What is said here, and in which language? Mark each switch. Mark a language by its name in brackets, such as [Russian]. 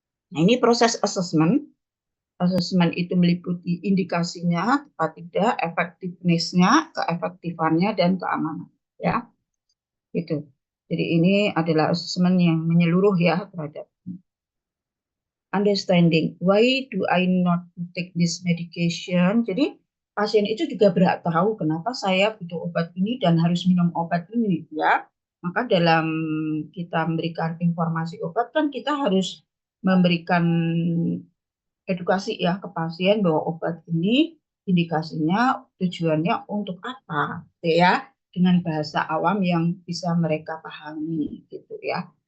[Indonesian] Nah, ini proses assessment. Assessment itu meliputi indikasinya, tepat tidak, effectiveness-nya, keefektifannya, dan keamanan. Ya, itu. Jadi ini adalah assessment yang menyeluruh ya terhadap understanding. [English] Why do I not take this medication? [Indonesian] Jadi pasien itu juga berhak tahu kenapa saya butuh obat ini dan harus minum obat ini ya. Maka dalam kita memberikan informasi obat kan kita harus memberikan edukasi ya ke pasien bahwa obat ini indikasinya tujuannya untuk apa ya, dengan bahasa awam yang bisa mereka pahami gitu ya.